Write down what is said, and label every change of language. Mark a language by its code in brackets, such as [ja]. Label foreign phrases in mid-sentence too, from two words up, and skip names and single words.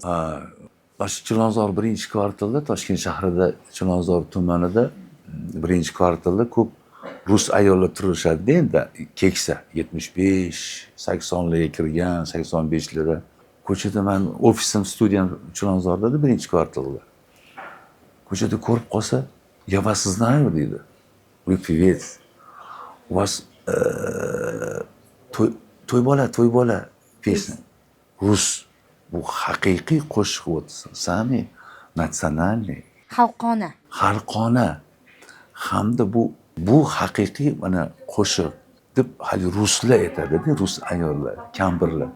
[uz] Ha, shu Chilonzor birinchi kvartalda, Toshkent shahrida Chilonzor tumanida birinchi kvartalda ko'p rus ayollar turishadi endi, keksa 75, 80larga kirgan, 85larda. Ko'chada men ofisim, studiyam Chilonzorda birinchi kvartalda. Ko'chada ko'rib qolsa, [ru] "Я вас знаю", deydi. "Вы певец. У вас [uz] to'y bola [ru] песня. Rus. [uz] Bu haqiqiy qo'shiq o'tsin. [ru] Самый национальный. Xalqona. [uz] Hamda bu haqiqiy mana qo'shiq deb hali ruslar aytadi-da, rus ayollar, kampirlar.